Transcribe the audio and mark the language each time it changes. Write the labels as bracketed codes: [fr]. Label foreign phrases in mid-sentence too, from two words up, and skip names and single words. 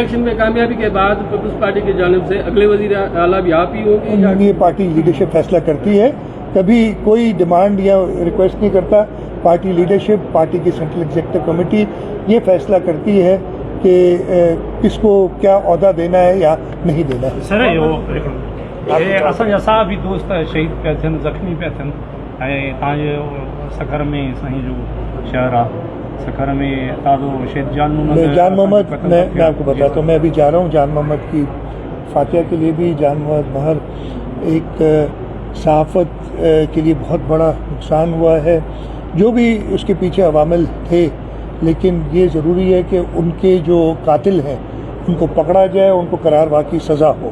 [ur] الیکشن میں کامیابی کے بعد پیپلز پارٹی کی جانب سے اگلے وزیر اعلیٰ بھی آپ ہی ہوں گے؟ یہ [en] party leadership [ur] فیصلہ کرتی ہے, کبھی کوئی ڈیمانڈ یا ریکویسٹ نہیں کرتا. [en] party leadership, [ur] پارٹی کی [en] central executive committee [ur] یہ فیصلہ کرتی ہے کہ کس کو کیا عہدہ دینا ہے یا نہیں دینا ہے. [sd] سر असां बि दोस्त शहीद पिया थियनि, ज़ख़्मी पिया थियनि. ऐं तव्हांजे सखर में साईं जो शहर आहे, सखर में ताज़ो शहीद जान محمد, [ur] میں آپ کو بتاتا ہوں, میں ابھی جا رہا ہوں جان محمد کی فاتحہ کے لیے بھی. جان محمد مہر ایک صحافت کے لیے بہت بڑا نقصان ہوا ہے. جو بھی اس کے پیچھے عوامل تھے، لیکن یہ ضروری ہے کہ ان کے جو قاتل ہیں ان کو پکڑا جائے، ان کو قرار واقعی سزا ہو.